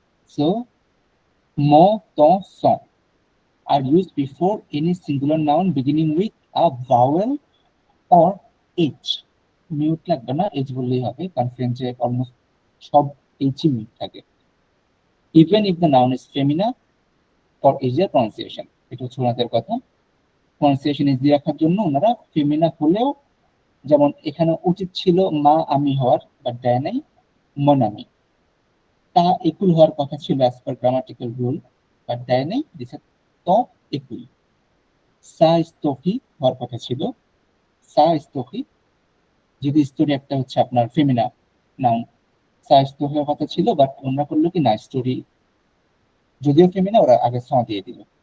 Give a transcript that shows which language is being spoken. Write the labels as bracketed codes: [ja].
[en] So mo, ton, son are used before any singular noun beginning with a vowel or h. [bn] Mute লাগবে না, h বললেই হবে, কারণ ফ্রেঞ্চে almost সব h mute থাকে। [en] Even if the noun is femina for easier pronunciation, [bn] এটা হচ্ছে ওনাদের কথা। প্রনাউন্সিয়েশন ইজি রাখার জন্য ওনারা ফেমিনা হলেও, যেমন এখানে উচিত ছিল মা আমি হওয়ার, বাট দেয় নাই, মনামি। তা একুল হওয়ার কথা ছিল [en] as per grammatical rule, [bn] but দেয় নাই, দিছে ত একুল। সা স্তোহি হওয়ার কথা ছিল, সা স্তোহি, যদি স্টোরি একটা হচ্ছে আপনার ফেমিনা নাউন, সা স্তোহি হওয়ার কথা ছিল, বাট ওনারা করলো কি না, স্টোরি যদিও ফেমিনা ওরা আগে স দিয়ে দিল।